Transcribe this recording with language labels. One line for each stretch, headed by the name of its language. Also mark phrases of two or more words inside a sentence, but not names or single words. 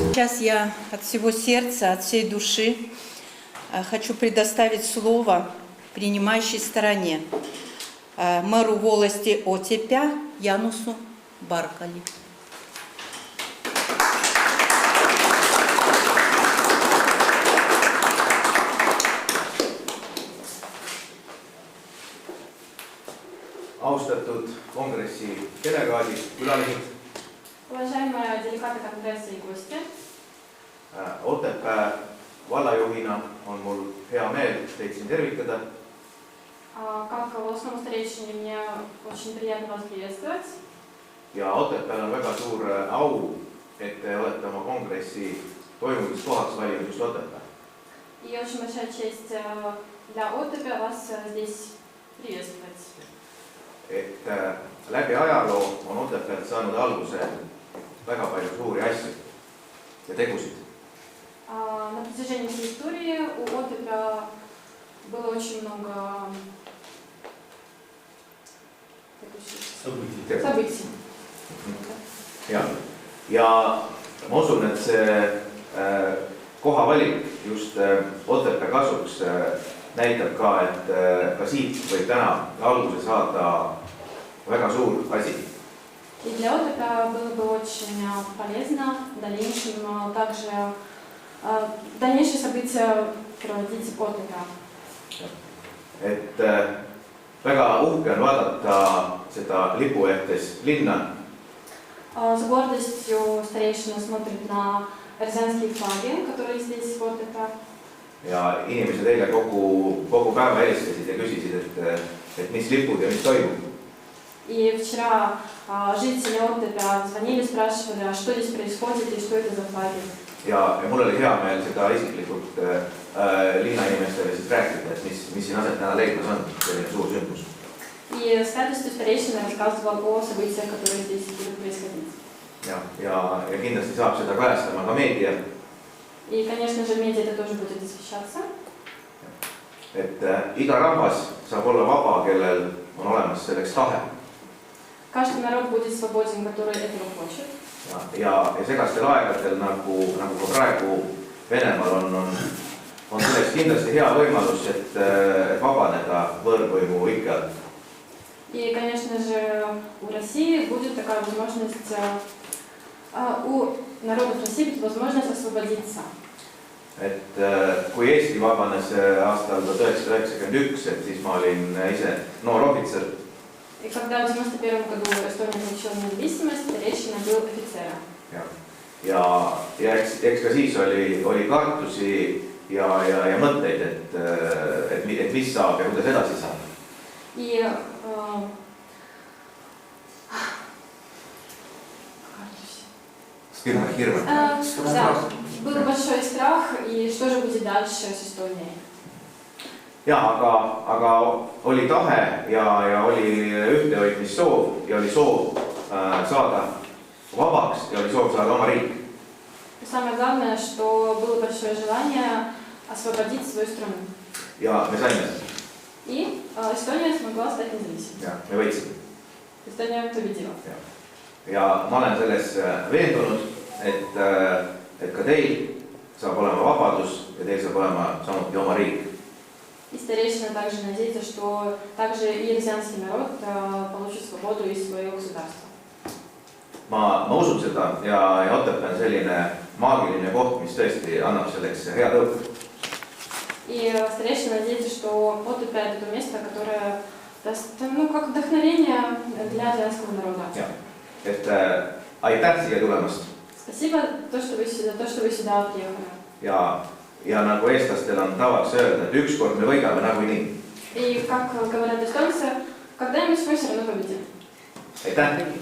Russian: Сейчас я от всего сердца, от всей души хочу предоставить слово принимающей стороне, мэру волости Отепя Янусу Баркали.
Estonian: Austatud kongressi delegaadid, külalised.
Russian: Уважаемые делегаты конгресса и гости.
Estonian: Otepää vallajuhina on mul hea meel teid siin tervitada.
Russian: Как волостному старейшине мне очень приятно вас приветствовать.
Estonian: Ja Otepääl on väga suur au, et te olete oma kongressi toimumiskohaks valinud just Otepää.
Russian: И очень большая честь для Otepää вас здесь приветствовать.
Estonian: Et läbi ajaloo on Otepäält saanud alguse väga palju suuri asju ja tegusid.
Russian: На протяжении всей истории у Otepää было очень много событий.
Estonian: Ja ma usun, et see koha valik just Otepää kasuks näitab ka, et ka siit võib täna alguse saada väga suur asi.
Russian: И для Otepää было бы очень полезно в дальнейшем также дальнейшие события проводить в Otepää.
Estonian: Et väga uhke on vaadata seda lipuehtes linna.
Russian: С гордостью старейшина смотрит на рязанские флаги, которые здесь в Otepää.
Estonian: Ja inimesed eile kogu päeva helistasid ja küsisid, et mis lipud ja mis toimub.
Russian: И вчера жители Otepää звонили, спрашивали, а что здесь происходит и что это за флаги.
Estonian: Ja mul oli hea meel seda isiklikult linnainimestele siis rääkida, et mis siin aset näha leidmas on, selline suur sündmus.
Russian: И с радостью старейшина рассказывал о событиях, которые здесь будут происходить.
Estonian: Ja kindlasti saab seda kajastama ka meedia.
Russian: И, конечно же, медиа это тоже будет освещаться.
Estonian: Et iga rahvas saab olla vaba, kellel on olemas selleks tahe.
Russian: Каждый народ будет свободен, который этого хочет.
Estonian: Ja segastel aegadel, nagu ka praegu Venemaal on selleks kindlasti hea võimalus, et vabaneda võõrvõimu ikke alt.
Russian: И, конечно же, у России будет такая возможность, у народов России будет возможность освободиться.
Estonian: Et kui Eesti vabanes aastal 1991, et siis ma olin ise noor ohvitser.
Russian: И когда в 91 году Эстония получила независимость, старейшина был офицером.
Estonian: Ja eks ka siis oli kartusi ja mõtteid, et mis saab ja kuidas edasi saab.
Russian: И да, был большой страх, и что же будет дальше с Эстонией.
Estonian: Aga oli tahe ja oli ühtehoidmissoov ja oli soov saada vabaks ja oli soov saada oma riik.
Russian: Самое главное, что было большое желание освободить свою страну.
Estonian: Ja me saime.
Russian: И Эстония смогла стать независимой.
Estonian: Ja me võitsime.
Russian: Эстония победила.
Estonian: Ja ma olen selles veendunud, et ka teil saab olema vabadus ja teil saab olema samuti oma riik.
Russian: И старейшина также надеется, что также и рязанский народ получит свободу и свое государство.
Estonian: Ma usun seda ja Otepää on selline maagiline koht, mis tõesti annab selleks hea tõuke.
Russian: И старейшина надеется, что Otepää это то место, которое даст, как вдохновение для рязанского народа.
Estonian: Et aitäh siia tulemast.
Russian: Спасибо за то, что вы сюда приехали.
Estonian: Ja nagu eestlastel on tavaks öelda, et ükskord me võidame nagunii.
Russian: И как говорят эстонцы, когда-нибудь мы все равно победим.
Estonian: Aitäh!